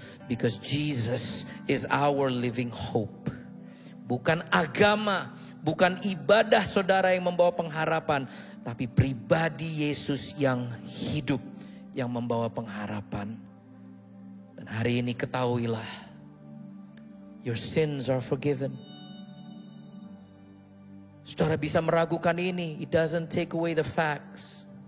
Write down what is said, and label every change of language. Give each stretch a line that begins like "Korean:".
English: Because Jesus is our living hope.
Indonesian: Bukan agama, bukan ibadah saudara yang membawa pengharapan, tapi pribadi Yesus yang hidup yang membawa pengharapan. Dan hari ini ketahuilah,
English: your sins are forgiven.
Indonesian: Saudara bisa meragukan ini.
English: It doesn't take away the facts.